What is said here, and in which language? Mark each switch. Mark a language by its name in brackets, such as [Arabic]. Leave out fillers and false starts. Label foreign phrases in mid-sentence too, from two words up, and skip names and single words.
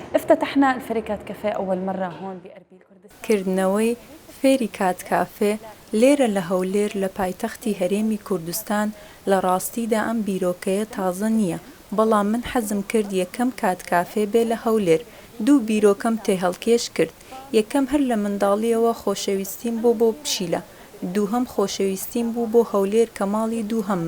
[Arabic] افتتحنا الفيري كات كافيه أول مرة هون بأربيل كردستان. [Central Kurdish] کردنەوەی فێری کات کافێ لێرە لە هەولێر لە پایتەختی هەرێمی کوردستان لە ڕاستیدا ئەم بیرۆکەیە تازە نییە، بەڵام من حەزم کرد یەکەم کات کافێ بێ لە هەولێر. دوو بیرۆکەم تێ هەڵکێش کرد. یەکەم هەر لە منداڵیەوە خۆشەویستیم بۆ پشیلە، دووهەم خۆشەویستیم بوو بۆ هەولێر کە ماڵی دووهەممە.